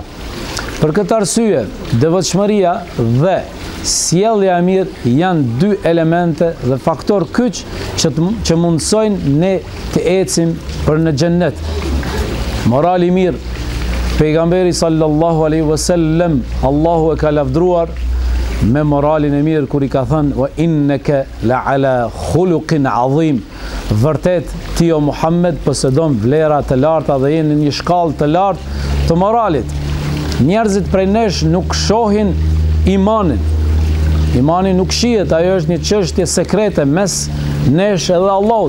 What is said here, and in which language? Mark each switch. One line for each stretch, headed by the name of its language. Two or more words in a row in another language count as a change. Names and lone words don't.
Albanian: Për këtë arsye, devotshmëria dhe sjellja e mirë janë dy elemente dhe faktor kyç që mundsojnë ne të ecim për në xhennet. Morali i mirë, pejgamberi
Arabic: صلى الله عليه وسلم,
Albanian: Allahu e ka lavdruar me moralin e mirë kur i ka thënë
Arabic: وإنك لعلى خلق عظيم.
Albanian: Vërtet ti o Muhammed posedon vlera të larta dhe jeni në një shkallë të lartë të moralit. Njerëzit prej nesh nuk shohin imanin. Imani nuk shihet, ajo është një çështje sekrete mes nesh edhe Allahut.